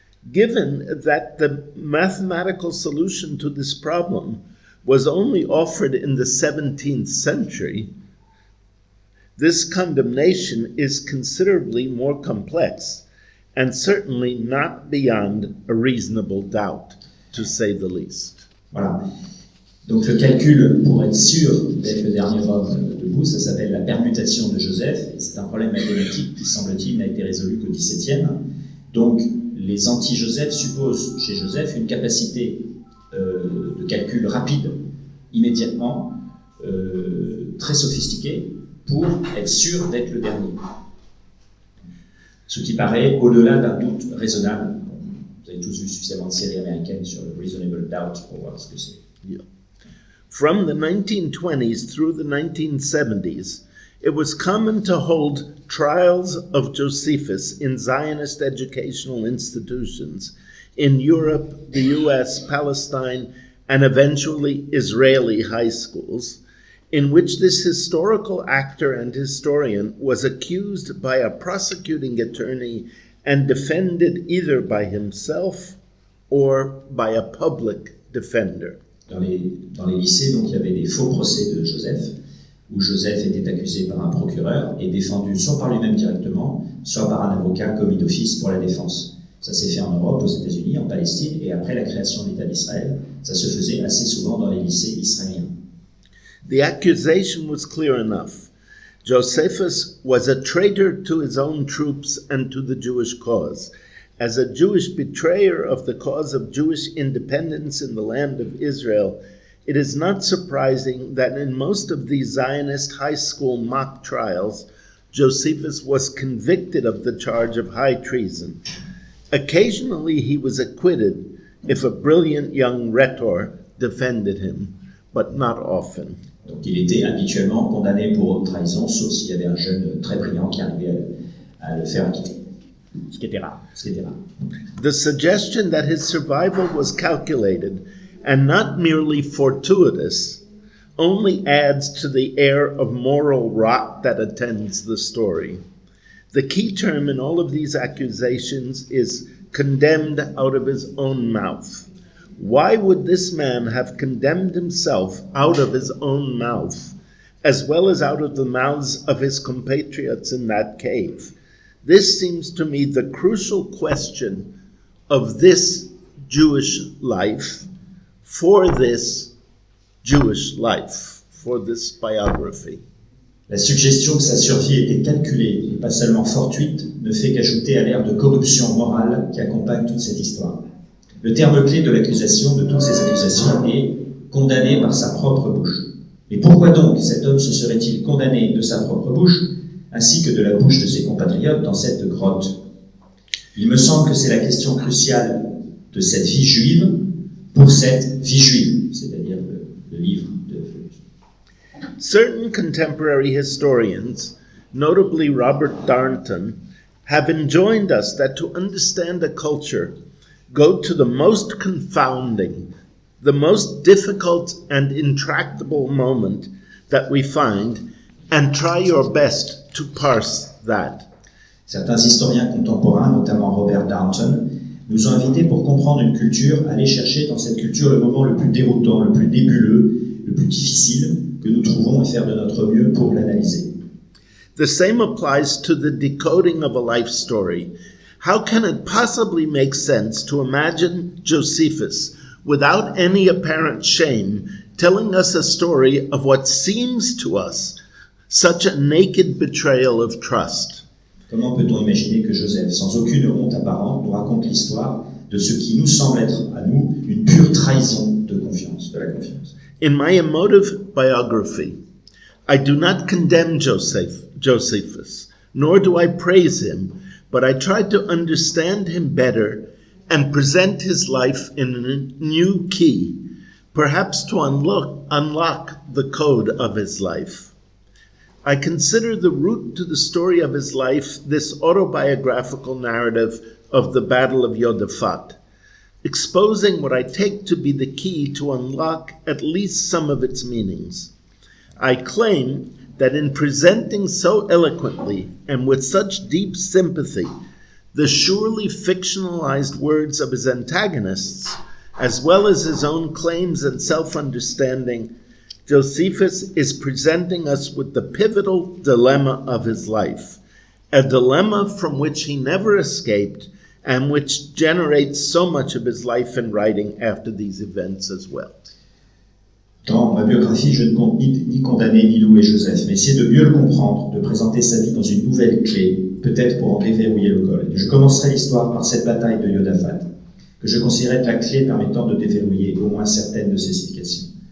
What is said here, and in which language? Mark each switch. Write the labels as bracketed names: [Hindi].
[English] Given that the mathematical solution to this problem was only offered in the 17th century, this condemnation is considerably more complex and certainly not beyond a reasonable doubt, to say the least. [French] Voilà. Donc le calcul pour être sûr d'être le dernier homme debout, ça s'appelle la permutation de Joseph, et c'est un problème mathématique qui, semble-t-il, n'a été résolu qu'au XVIIe. Donc les anti-Joseph supposent chez Joseph une capacité de calcul rapide, immédiatement, très sophistiquée, pour être sûr d'être le dernier. Ce qui paraît au-delà d'un doute raisonnable. Vous avez tous vu suffisamment de séries américaines sur le [English] reasonable doubt [French] pour voir ce que c'est. Yeah. [English] From the 1920s through the 1970s, it was common to hold trials of Josephus in Zionist educational institutions in Europe, the US, Palestine, and eventually Israeli high schools, in which this historical actor and historian was accused by a prosecuting attorney and defended either by himself or by a public defender. [French] Dans les lycées, donc, il y avait des faux procès de Joseph, où Joseph était accusé par un procureur et défendu soit par lui-même directement, soit par un avocat commis d'office pour la défense. Ça s'est fait en Europe, aux États-Unis, en Palestine, et après la création de l'État d'Israël, ça se faisait assez souvent dans les lycées israéliens. [English] The accusation was clear enough. Josephus was a traitor to his own troops and to the Jewish cause. As a Jewish betrayer of the cause of Jewish independence in the land of Israel, it is not surprising that in most of these Zionist high school mock trials, Josephus was convicted of the charge of high treason. Occasionally he was acquitted if a brilliant young rhetor defended him, but not often. Donc il était habituellement condamné pour haute trahison, sauf s'il y avait un jeune très brillant qui arrivait à le faire acquitter. Ce qui était rare. The suggestion that his survival was calculated and not merely fortuitous only adds to the air of moral rot that attends the story. The key term in all of these accusations is condemned out of his own mouth. Why would this man have condemned himself out of his own mouth, as well as out of the mouths of his compatriots in that cave? This seems to me the crucial question of this Jewish life, for this Jewish life, for this biography. [French] La suggestion que sa survie était calculée et pas seulement fortuite ne fait qu'ajouter à l'ère de corruption morale qui accompagne toute cette histoire. Le terme clé de l'accusation, de toutes ces accusations, est « condamné par sa propre bouche ». Et pourquoi donc cet homme se serait-il condamné de sa propre bouche, ainsi que de la bouche de ses compatriotes dans cette grotte? Il me semble que c'est la question cruciale de cette vie juive pour cette vie juive, c'est-à-dire le livre de Flavius. [English] Certain contemporary historians, notably Robert Darnton, have enjoined us that to understand a culture, go to the most confounding, the most difficult and intractable moment that we find, and try your best to parse that. [French] Certains historiens contemporains, notamment Robert Darnton, nous ont invités pour comprendre une culture à aller chercher dans cette culture le moment le plus déroutant, le plus nébuleux, le plus difficile que nous trouvons et faire de notre mieux pour l'analyser. [English] The same applies to the decoding of a life story. How can it possibly make sense to imagine Josephus, without any apparent shame, telling us a story of what seems to us such a naked betrayal of trust? [French] Comment peut-on imaginer que Joseph, sans aucune honte apparente, nous raconte l'histoire de ce qui nous semble être, à nous, une pure trahison de confiance, de la confiance? [English] In my emotive biography, I do not condemn Josephus, nor do I praise him, but I tried to understand him better and present his life in a new key, perhaps to unlock the code of his life. I consider the root to the story of his life this autobiographical narrative of the Battle of Josaphat, exposing what I take to be the key to unlock at least some of its meanings. I claim that in presenting so eloquently and with such deep sympathy the surely fictionalized words of his antagonists, as well as his own claims and self-understanding, Josephus is presenting us with the pivotal dilemma of his life, a dilemma from which he never escaped and which generates so much of his life and writing after these events as well. [French] Dans ma biographie, je ne compte ni condamner ni louer Joseph, mais essayer de mieux le comprendre, de présenter sa vie dans une nouvelle clé, peut-être pour en déverrouiller le col. Je commencerai l'histoire par cette bataille de Josaphat, que je considérais être la clé permettant de déverrouiller au moins certaines de ses significations.